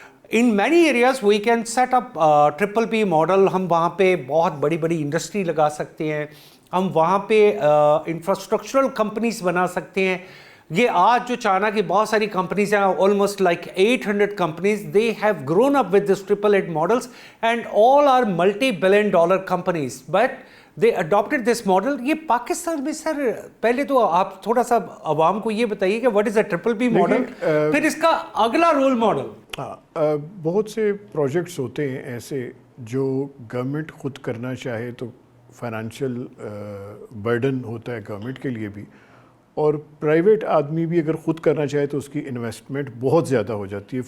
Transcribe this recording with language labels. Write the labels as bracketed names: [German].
[English] In many areas we can set up PPP model. [Urdu] ہم وہاں پہ بہت بڑی بڑی انڈسٹری لگا سکتے ہیں, ہم وہاں پہ انفراسٹرکچرل کمپنیز بنا سکتے ہیں. یہ آج جو چائنا کی بہت ساری کمپنیز ہیں, [English] almost like 800 companies, they have grown up with this AAA models and all are multi-billion dollar companies, but they adopted this model. [Urdu] یہ پاکستان میں سر, پہلے تو آپ تھوڑا سا عوام کو یہ بتائیے کہ [English] what is a PPP model, [Urdu] پھر اس کا اگلا رول ماڈل. بہت سے پروجیکٹس ہوتے ہیں ایسے جو گورنمنٹ خود کرنا چاہے تو فائنانشیل برڈن ہوتا ہے گورنمنٹ کے لیے بھی, اور پرائیویٹ آدمی بھی اگر خود کرنا چاہے تو اس کی انویسٹمنٹ بہت زیادہ ہو جاتی ہے.